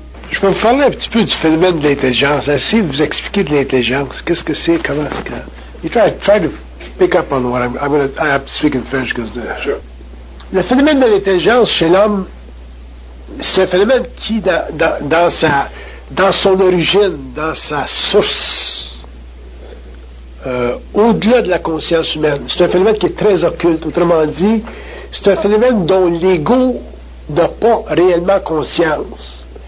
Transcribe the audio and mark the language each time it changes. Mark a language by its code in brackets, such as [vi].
[fr] Je vais vous parler un petit peu du phénomène de l'intelligence. Essayez de vous expliquer de l'intelligence. Qu'est-ce que c'est? Comment est-ce que... [en] You try to pick up on what I'm going to... I have to speak in French because... Sure. [fr] Le phénomène de l'intelligence chez l'homme, c'est un phénomène qui, dans son origine, dans sa source, au-delà de la conscience humaine, c'est un phénomène qui est très occulte. Autrement dit, c'est un phénomène dont l'ego n'a pas réellement conscience.